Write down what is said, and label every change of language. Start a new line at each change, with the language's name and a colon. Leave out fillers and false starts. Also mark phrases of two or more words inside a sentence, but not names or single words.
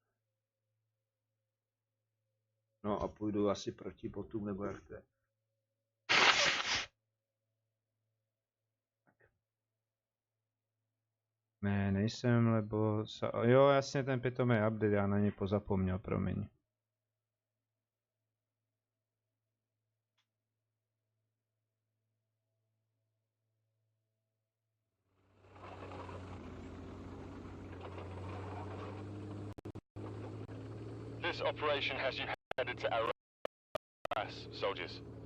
Czech: No a půjdu asi proti botům, nebo jak to je. Ne, nejsem, lebo... Jo, jasně, ten pitomý update, já na něj pozapomněl, promiň.
English: This operation has you headed to Arras, soldiers.